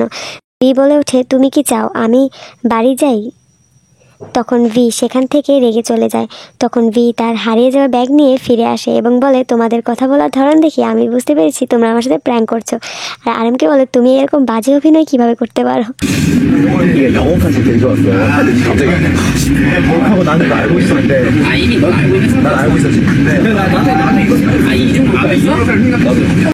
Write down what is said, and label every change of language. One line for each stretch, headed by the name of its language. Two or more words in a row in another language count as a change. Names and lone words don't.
Bangla: ভি বলে ওঠে, তুমি কি চাও আমি বাড়ি যাই? তখন ভি সেখান থেকে রেগে চলে যায়। তখন ভি তার হারিয়ে যাওয়া ব্যাগ নিয়ে ফিরে আসে এবং বলে, তোমাদের কথা বলার ধরন দেখি আমি বুঝতে পেরেছি তোমরা আমার সাথে প্র্যাঙ্ক করছো। আর আরএমকে বলে, তুমি এরকম বাজে অভিনয় কিভাবে করতে পারো?
Korean: 이게 영업한 지 되게 좋았어요. 갑자기 하고 나는 거 알고 있었는데. 이미 넌 알고 있었어? 난 알고 있었지. 근데 나는 이거 이 정도 알고 있어? 나도.